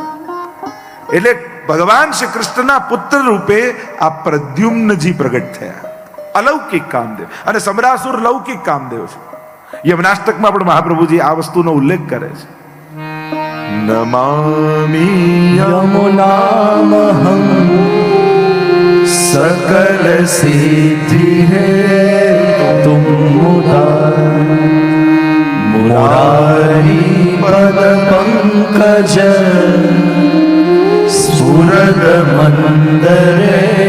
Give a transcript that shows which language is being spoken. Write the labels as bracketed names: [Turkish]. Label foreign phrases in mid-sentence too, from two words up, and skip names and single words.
[Gujarati] એટલે ભગવાન શ્રી કૃષ્ણના પુત્ર રૂપે આ પ્રદ્યુમ્નજી પ્રગટ થયા. અલૌકિક કામદેવ. અને સમરાસુર લૌકિક કામદેવ છે. યમનાષ્ટકમાં પણ મહાપ્રભુજી આ વસ્તુનો ઉલ્લેખ કરે છે. [Sanskrit] નમામિ यमुनामहं सकल सिद्धि है तुम मुरारी पद पंकज स्फुरद मंदरे